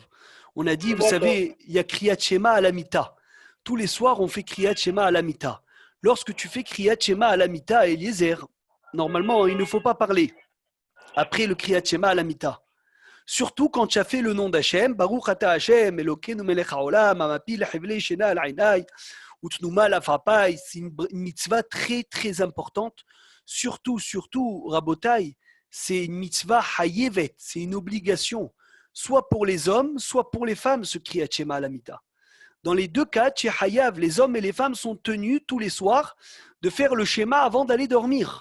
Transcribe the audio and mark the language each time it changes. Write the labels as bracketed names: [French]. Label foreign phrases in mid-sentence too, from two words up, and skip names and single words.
[French] On a dit, vous savez, il y a Kriyat Shema à la Mita. Tous les soirs, on fait Kriyat Shema à la Mita. Lorsque tu fais Kriyat Shema à la Mita, Eliezer, normalement, il ne faut pas parler après le Kriyat Shema à la Mita. Surtout quand tu as fait le nom d'Hachem, [Hebrew] ברוך אתה השם, אלוקינו מלך העולם, המפיל חבלי שינה על עיני, ותנומה על עפעפי, [French] c'est une mitzvah très très importante. Surtout, Rabotai, c'est une [Hebrew] מצווה חייבת, [French] c'est une obligation, soit pour les hommes, soit pour les femmes, ce Kriyat Shema à la Mita. Dans les 2 cas, chez Hayav, les hommes et les femmes sont tenus tous les soirs de faire le schéma avant d'aller dormir.